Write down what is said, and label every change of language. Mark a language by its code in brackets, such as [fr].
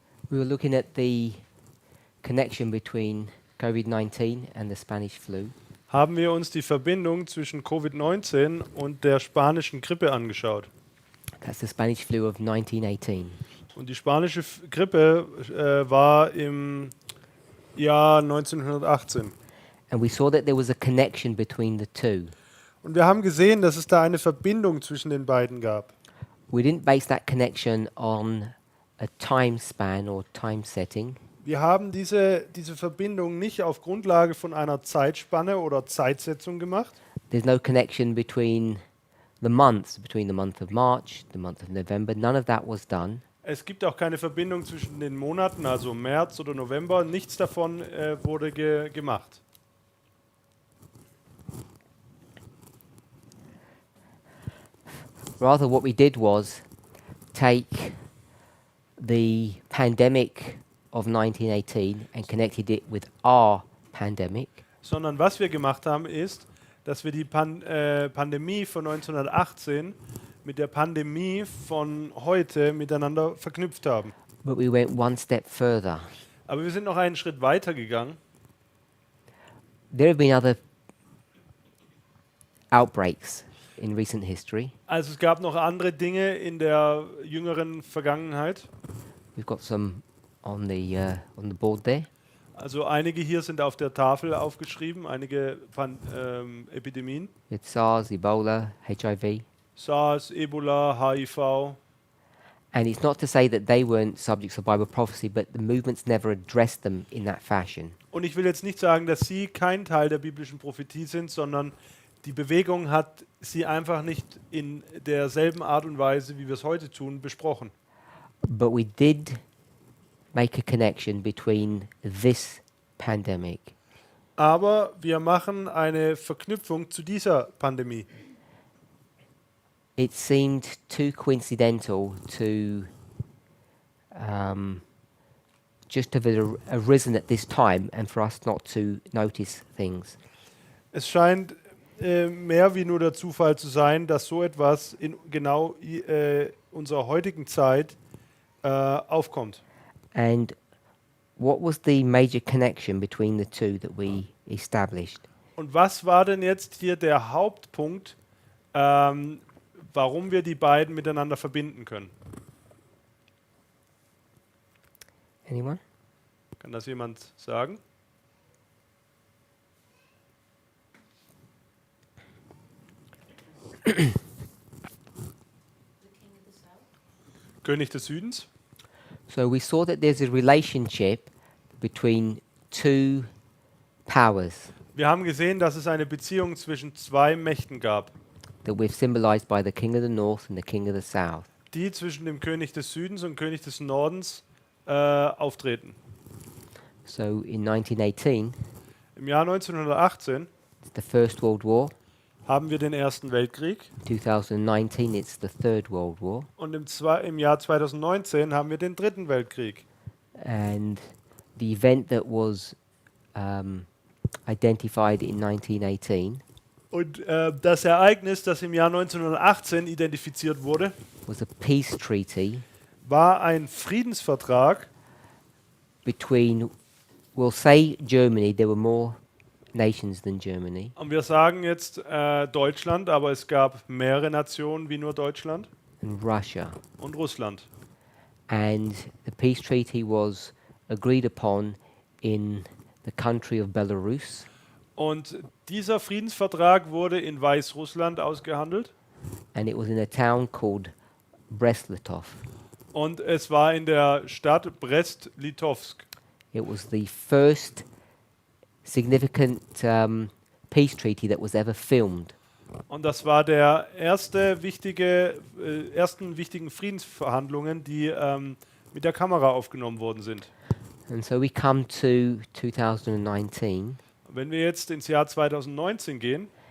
[en] we were looking at the connection between COVID-19 and the Spanish flu. [de] haben wir uns die Verbindung zwischen Covid-19 und der spanischen Grippe angeschaut. [en] That's the Spanish flu of 1918. [de] Und die spanische Grippe war im Jahr 1918. [en] And we saw that there was a connection between the two. [de] Und wir haben gesehen, dass es da eine Verbindung zwischen den beiden gab. [en] We didn't base that connection on a time span or time setting. [de] Wir haben diese Verbindung nicht auf Grundlage von einer Zeitspanne oder Zeitsetzung gemacht. [en] There's no connection between the month of March, the month of November. None of that was done. [de] Es gibt auch keine Verbindung zwischen den Monaten, also März oder November. Nichts davon wurde gemacht. [en] Rather, what we did was take the pandemic of 1918 and connected it with our pandemic. [de] Sondern was wir gemacht haben, ist, dass wir die Pandemie von 1918 mit der Pandemie von heute miteinander verknüpft haben. [en] But we went one step further. [de] Aber wir sind noch einen Schritt weiter gegangen. [en] There have been other outbreaks in recent history. [de] Also es gab noch andere Dinge in der jüngeren Vergangenheit. [en] We've got some on the board there. [de] Also einige hier sind auf der Tafel aufgeschrieben, einige Epidemien. [en] It's SARS, Ebola, HIV. [de] SARS, Ebola, HIV. [en] And it's not to say that they weren't subjects of Bible prophecy, but the movements never addressed them in that fashion. [de] Und ich will jetzt nicht sagen, dass sie kein Teil der biblischen Prophetie sind, sondern die Bewegung hat sie einfach nicht in derselben Art und Weise, wie wir es heute tun, besprochen. [en] But we did make a connection between this pandemic [de] Aber wir machen eine Verknüpfung zu dieser Pandemie. [en] it seemed too coincidental to just have arisen at this time and for us not to notice things. [de] Es scheint mehr wie nur der Zufall zu sein, dass so etwas in genau unserer heutigen Zeit aufkommt. [en] And what was the major connection between the two that we established? [de] Und was war denn jetzt hier der Hauptpunkt, warum wir die beiden miteinander verbinden können? [en] Anyone? [de] Kann das jemand sagen? König des Südens. [en] So we saw that there's a relationship between two powers [de] Wir haben gesehen, dass es eine Beziehung zwischen zwei Mächten gab, [en] that we've symbolized by the king of the north and the king of the south. [de] die zwischen dem König des Südens und König des Nordens auftreten. [en] So in 1918, [de] Im Jahr 1918 [en] it's the First World War. [de] haben wir den Ersten Weltkrieg [en] 2019, it's the Third World War. [de] und im Jahr 2019 haben wir den Dritten Weltkrieg. [en] And the event that was identified in 1918 [de] Und das Ereignis, das im Jahr 1918 identifiziert wurde, [en] was a peace treaty [de] war ein Friedensvertrag [en] between, we'll say Germany, there were more nations than Germany, [de] und wir sagen jetzt Deutschland, aber es gab mehrere Nationen wie nur Deutschland [en] and Russia. [de] und Russland. [en] And the peace treaty was agreed upon in the country of Belarus. [de] Und dieser Friedensvertrag wurde in Weißrussland ausgehandelt [en] And it was in a town called Brest, Litovsk. [de] und es war in der Stadt Brest, Litovsk. [en] It was the first significant peace treaty that was ever filmed. [de] Und das war der ersten wichtigen Friedensverhandlungen, die mit der Kamera aufgenommen worden sind. [en] And so we come to 2019, [de] Wenn wir jetzt ins Jahr 2019 gehen